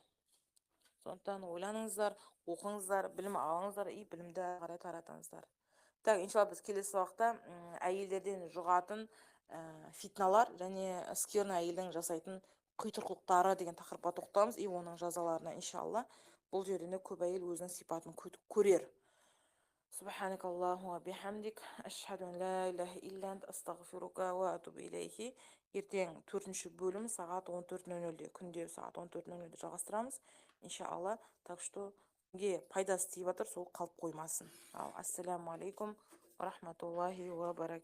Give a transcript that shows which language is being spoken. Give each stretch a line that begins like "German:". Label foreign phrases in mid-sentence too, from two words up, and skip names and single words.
Kazakh: Сондықтан ойланыңыздар, оқыңыздар, білім алыңыздар, и білімді қарай таратыңыздар. Так, иншалла біз келесі уақытта әйелдерден жұғатын фитналар және скверный әйелдің жасайтын құйтырқылықтары деген тақырыпқа тоқталамыз, и оның жазаларына иншалла. Бұл жерінде көп әйел өзінің сипатын көрер.
Arabic: سبحانك اللهم وبحمدك أشهد أن لا إله إلا أنت أستغفرك وأتوب إليك.
Kazakh: Ертең 4-ші бөлім сағат 14:00-де, күнде сағат 14:00-де жалғастырамыз, иншалла.
Russian: Так что
Kazakh: кімге пайдасы тиіп жатыр, сол қалып қоймасын.
Arabic: السلام عليكم ورحمة الله وبركاته.